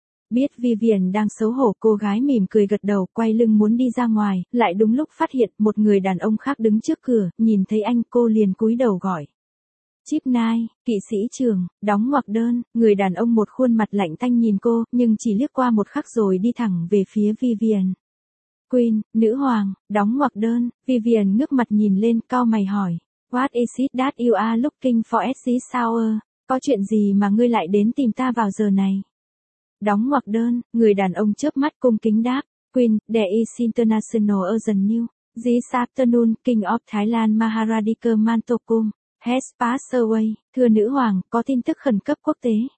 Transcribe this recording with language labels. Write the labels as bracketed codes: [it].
[vi] Biết Vivian đang xấu hổ, cô gái mỉm cười gật đầu quay lưng muốn đi ra ngoài, lại đúng lúc phát hiện một người đàn ông khác đứng trước cửa, nhìn thấy anh cô liền cúi đầu gọi. Chip Nai, kỵ sĩ trưởng, đóng ngoặc đơn, người đàn ông một khuôn mặt lạnh tanh nhìn cô, nhưng chỉ liếc qua một khắc rồi đi thẳng về phía Vivian. Queen, nữ hoàng, đóng ngoặc đơn, Vivian ngước mặt nhìn lên, cau mày hỏi. [en] What is it that you are looking for at this hour? [vi] Có chuyện gì mà ngươi lại đến tìm ta vào giờ này? Đóng ngoặc đơn, người đàn ông chớp mắt cung kính đáp. [en] Queen, there is international urgent news. This afternoon, King of Thailand Maharadika Mantokum. Has passed away, [vi] thưa nữ hoàng, có tin tức khẩn cấp quốc tế.